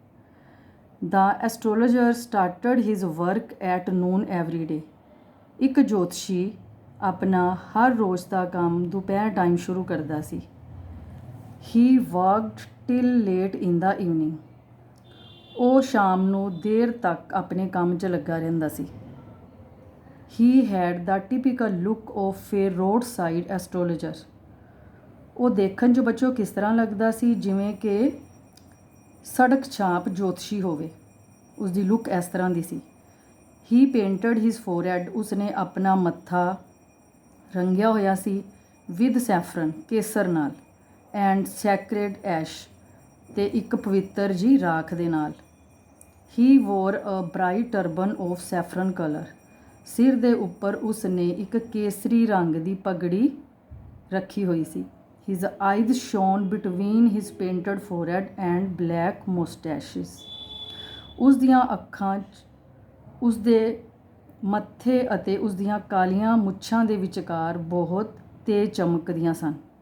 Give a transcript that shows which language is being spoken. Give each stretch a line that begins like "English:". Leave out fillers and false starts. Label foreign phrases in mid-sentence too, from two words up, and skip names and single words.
English: the astrologer started his work at noon every day.
Punjabi: ਇੱਕ ਜੋਤਸ਼ੀ ਆਪਣਾ ਹਰ ਰੋਜ਼ ਦਾ ਕੰਮ ਦੁਪਹਿਰ ਟਾਈਮ ਸ਼ੁਰੂ ਕਰਦਾ ਸੀ।
English: he worked till late in the evening.
Punjabi: ਉਹ ਸ਼ਾਮ ਨੂੰ ਦੇਰ ਤੱਕ ਆਪਣੇ ਕੰਮ 'ਚ ਲੱਗਾ ਰਹਿੰਦਾ ਸੀ।
English: He had the typical look of a roadside astrologer.
Punjabi: ਉਹ ਦੇਖਣ 'ਚ ਬੱਚੋ ਕਿਸ ਤਰ੍ਹਾਂ ਲੱਗਦਾ ਸੀ ਜਿਵੇਂ ਕਿ ਸੜਕ ਛਾਪ ਜੋਤਸ਼ੀ ਹੋਵੇ। ਉਸ ਦੀ ਲੁੱਕ ਇਸ ਤਰ੍ਹਾਂ ਦੀ ਸੀ।
English: He painted his forehead.
Punjabi: ਉਸਨੇ ਆਪਣਾ ਮੱਥਾ ਰੰਗਿਆ ਹੋਇਆ ਸੀ
English: with saffron
Punjabi: ਕੇਸਰ ਨਾਲ
English: and sacred ash
Punjabi: ਅਤੇ ਇੱਕ ਪਵਿੱਤਰ ਜੀ ਰਾਖ ਦੇ ਨਾਲ।
English: He wore a bright turban of saffron color.
Punjabi: ਸਿਰ ਦੇ ਉੱਪਰ ਉਸ ਨੇ ਇੱਕ ਕੇਸਰੀ ਰੰਗ ਦੀ ਪਗੜੀ ਰੱਖੀ ਹੋਈ ਸੀ।
English: his eyes shone between his painted forehead and black moustaches.
Punjabi: ਉਸ ਦੀਆਂ ਅੱਖਾਂ 'ਚ ਉਸ ਦੇ ਮੱਥੇ ਅਤੇ ਉਸ ਦੀਆਂ ਕਾਲੀਆਂ ਮੁੱਛਾਂ ਦੇ ਵਿਚਕਾਰ ਬਹੁਤ ਤੇਜ਼ ਚਮਕਦੀਆਂ ਸਨ।